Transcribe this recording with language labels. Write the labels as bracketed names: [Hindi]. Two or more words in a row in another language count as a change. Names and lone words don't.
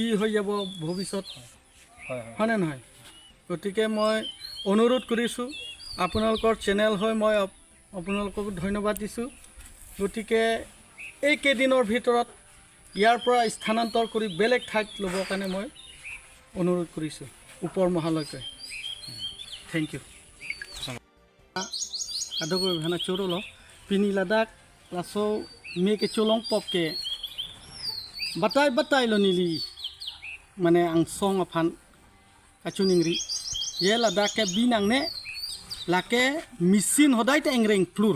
[Assamese] হৈ যাব ভৱিষ্যত হয়নে নহয় গতিকে মই অনুৰোধ কৰিছো আপোনালোকৰ চেনেল হয় মই আপোনালোকক ধন্যবাদ দিছো গতিকে এই কেদিনৰ ভিতৰত ইয়াৰ পৰা স্থানান্তৰ কৰি বেলেগ ঠাইত ল'বৰ কাৰণে মই অনুৰোধ কৰিছো ওপৰ মহালয়কে [English] thank you [Karbi] Ada ko hana choro lo. Pini ladak laso me ke cholong pop ke. Batai lo nili. Mane ang song aphan kachuningri. Ye ladak ke binang ne. Lake mesin hodai te engreng plur.